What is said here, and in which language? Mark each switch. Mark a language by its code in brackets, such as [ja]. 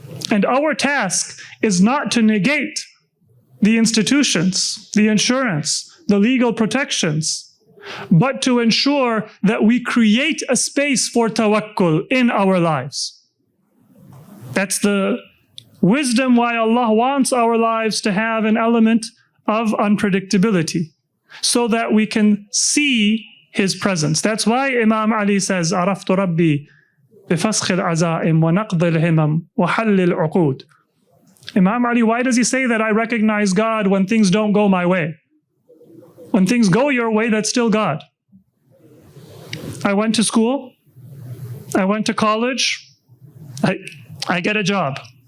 [en] And our task is not to negate the institutions, the insurance, the legal protections, but to ensure that we create a space for tawakkul in our lives. That's the wisdom why Allah wants our lives to have an element of unpredictability, so that we can see His presence. That's why Imam Ali says, [ar] عرفت ربي بفسخ العزائم ونقض الهمم وحل العقود. [en] Imam Ali, why does he say that? I recognize God when things don't go my way. When things go your way, that's still God. I went to school. I went to college. I get a job.